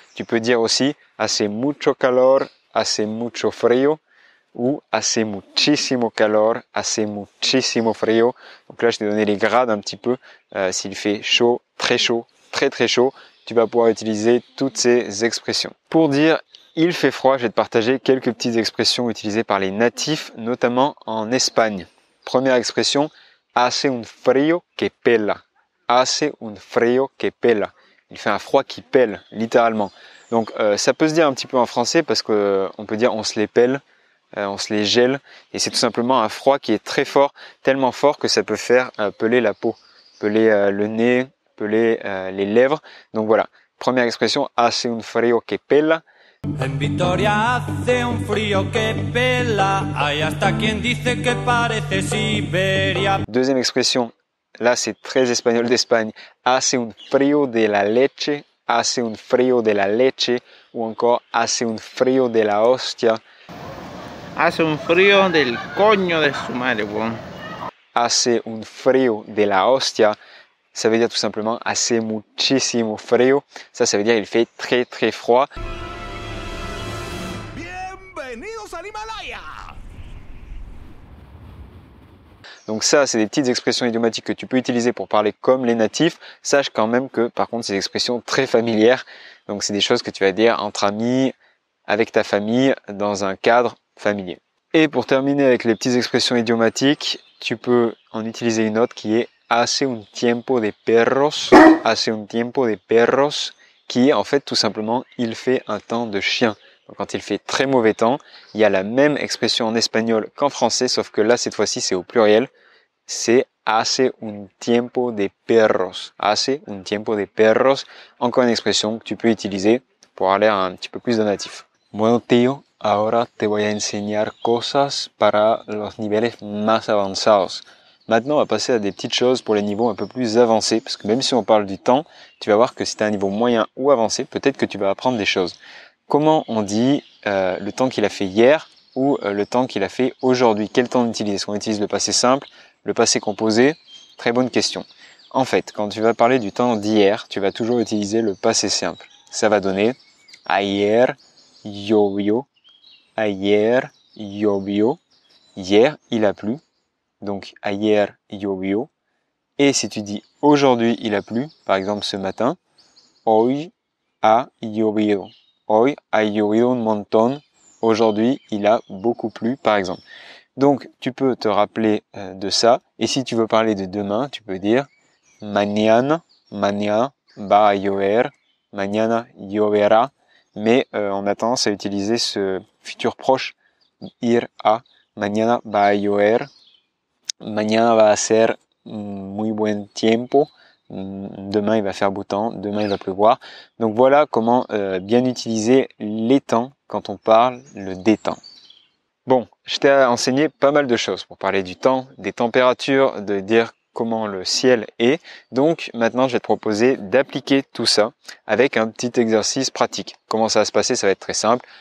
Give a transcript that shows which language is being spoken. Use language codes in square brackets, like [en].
[fr] Tu peux dire aussi [es] hace mucho calor, hace mucho frío, ou hace muchísimo calor, hace muchísimo frío. [fr] Donc là, je t'ai donné les grades un petit peu. S'il fait chaud, très très chaud, tu vas pouvoir utiliser toutes ces expressions. Pour dire il fait froid, je vais te partager quelques petites expressions utilisées par les natifs, notamment en Espagne. Première expression, [es] hace un frío que pela. Hace un frío que pela. [fr] Il fait un froid qui pèle, littéralement. Donc ça peut se dire un petit peu en français parce que on peut dire on se les pèle. On se les gèle et c'est tout simplement un froid qui est très fort, tellement fort que ça peut faire peler la peau, peler le nez, peler les lèvres. Donc voilà, première expression, [es] hace un frío que pela. En Vitoria hace un frío que pela, hay hasta quien dice que parece Siberia. [fr] Deuxième expression, là c'est très espagnol d'Espagne, [es] hace un frío de la leche, hace un frío de la leche, [fr] ou encore [es] hace un frío de la hostia. Hace un frío del coño de su madre, weón. Hace un frío de la hostia, [fr] ça veut dire tout simplement [es] hace muchísimo frío. [fr] Ça veut dire il fait très très froid. [es] Bienvenidos al Himalaya. [fr] Donc ça, c'est des petites expressions idiomatiques que tu peux utiliser pour parler comme les natifs. Sache quand même que par contre, c'est des expressions très familières. Donc c'est des choses que tu vas dire entre amis, avec ta famille, dans un cadre familier. Et pour terminer avec les petites expressions idiomatiques, tu peux en utiliser une autre qui est [es] hace un tiempo de perros, [fr] hace un tiempo de perros, qui est en fait tout simplement il fait un temps de chien. Donc quand il fait très mauvais temps, il y a la même expression en espagnol qu'en français, sauf que là cette fois-ci c'est au pluriel, c'est [es] hace un tiempo de perros, [fr] hace un tiempo de perros, encore une expression que tu peux utiliser pour avoir l'air un petit peu plus de natif. [es] Bueno tío, ahora te voy a enseñar cosas para los niveles más avanzados. [fr] Maintenant, on va passer à des petites choses pour les niveaux un peu plus avancés, parce que même si on parle du temps, tu vas voir que si tu as un niveau moyen ou avancé, peut-être que tu vas apprendre des choses. Comment on dit le temps qu'il a fait hier ou le temps qu'il a fait aujourd'hui? Quel temps on utilise? Est-ce qu'on utilise le passé simple, le passé composé? Très bonne question. En fait, quand tu vas parler du temps d'hier, tu vas toujours utiliser le passé simple. Ça va donner [es] ayer llovió, ayer llovió, [fr] hier il a plu, donc [es] ayer llovió. [fr] Et si tu dis aujourd'hui il a plu, par exemple ce matin, [es] hoy ha llovido. Hoy ha llovido un montón. [fr] Aujourd'hui, il a beaucoup plu, par exemple. Donc, tu peux te rappeler de ça. Et si tu veux parler de demain, tu peux dire [es] mañana, mañana va a llover, mañana lloverá. [fr] Mais on a tendance à utiliser ce futur proche, [es] ir a, mañana va a llover, mañana va a ser muy buen tiempo. [fr] Demain il va faire beau temps, demain il va pleuvoir. Donc voilà comment bien utiliser les temps quand on parle le des temps. Bon, je t'ai enseigné pas mal de choses pour parler du temps, des températures, de dire comment le ciel est. Donc maintenant je vais te proposer d'appliquer tout ça avec un petit exercice pratique. Comment ça va se passer? Ça va être très simple.